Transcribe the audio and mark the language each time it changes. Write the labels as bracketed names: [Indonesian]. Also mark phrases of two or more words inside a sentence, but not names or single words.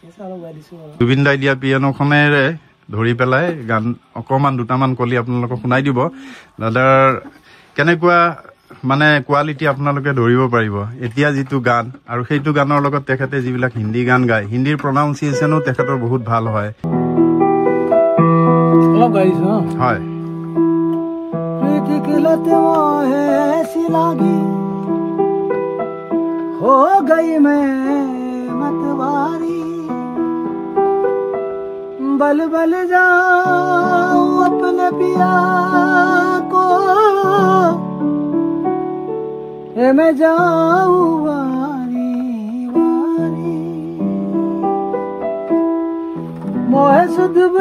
[Assamese] জুবিন দাই দিয়া পিয়ানোখনেৰে ধৰি পেলাই গান অকমান দুটামান কলি আপোনালোকক শুনাই দিব দাদাৰ কেনেকুৱা মানে কোৱালিটি আপোনালোকে ধৰিব পাৰিব এতিয়া যিটো গান আৰু সেইটো গানৰ লগত তেখেতে যিবিলাক হিন্দী গান গায় হিন্দীৰ প্ৰনাউন্সিয়েশ্যনো তেখেতৰ বহুত ভাল হয় হয় [Hindi] हो गई मैं मतवारी बल बल जाऊं अपने पिया को मैं जाऊं वारी वारी मोहे सुध